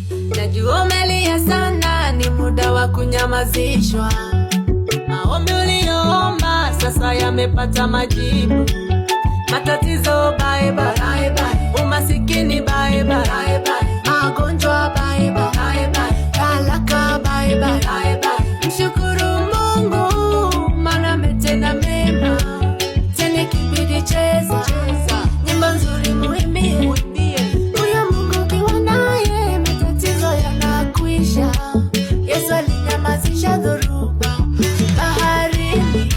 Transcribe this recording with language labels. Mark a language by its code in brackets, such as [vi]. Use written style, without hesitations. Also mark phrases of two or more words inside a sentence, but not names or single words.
[sw] Najua umelia sana, ni muda wa kunyamazishwa. Maombi uliyoomba sasa yamepata majibu. Matatizo [en] bye bye, [sw] umasikini [en] bye bye, [sw] magonjwa [en] bye bye, [sw] talaka [en] bye bye. [sw] Mshukuru Mungu maana ametenda mema. Tena kibidi cheza nyimbo nzuri muimbie. Huyo Mungu ukiwa naye matatizo yanakwisha. Yesu alinyamazisha dhoruba baharini.